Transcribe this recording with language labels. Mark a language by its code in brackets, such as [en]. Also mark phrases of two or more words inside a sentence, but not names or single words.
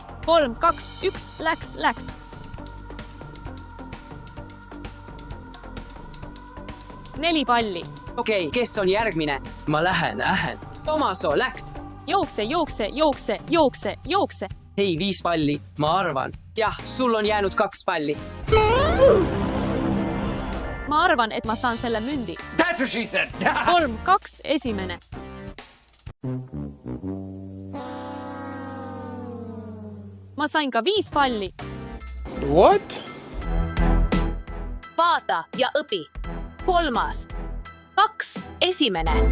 [et] 3, 2, 1, läks. Neli palli. Okei, kes on järgmine? Ma lähen. Tomaso läks. Jookse. Hei, 5 palli, ma arvan. Jah, sul on jäänud 2 palli. Ma arvan, et ma saan selle mündi. [en] That's what she said. [et] 3, 2, esimene. Ma sain ka 5 palli. [en] What? [et] Vaata ja õpi. 3, 2, esimene.